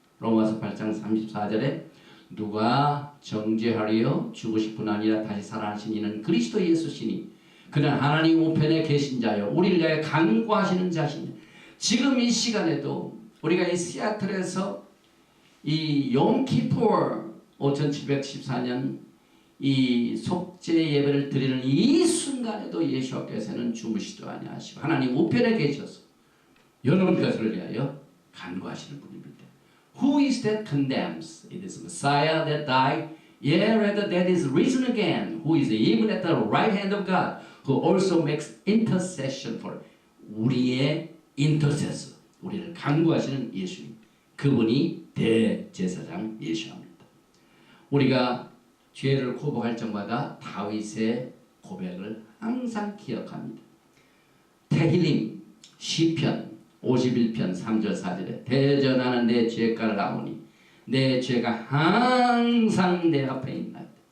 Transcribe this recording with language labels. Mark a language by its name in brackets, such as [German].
[Korean] 로마서 8장 34절에 누가 정죄하리요 죽으실 뿐 아니라 다시 살아나신 이는 그리스도 예수시니 그는 하나님 우편에 계신 자요 우리를 위하여 간구하시는 자시니 지금 이 시간에도 우리가 이 시애틀에서 이 욤키푸르 5714년 이 속죄 예배를 드리는 이 순간에도 예수께서는 주무시도 아니하시고 하나님 우편에 계셔서 여러분 것을 위하여 간구하시는 분입니다. [English] Who is that condemns? It is Messiah that died, yea, rather that is risen again, who is even at the right hand of God, who also makes intercession for [Korean] 우리의 [English] intercessor, [Korean] 우리를 간구하시는 예수님. 그분이 대제사장 예수입니다. 우리가 죄를 고백할 적마다 다윗의 고백을 항상 기억합니다. 테힐림 시편 51편 3절 4절에 대전하는 내 죄가를 아오니 내 죄가 항상 내 앞에 있나이다.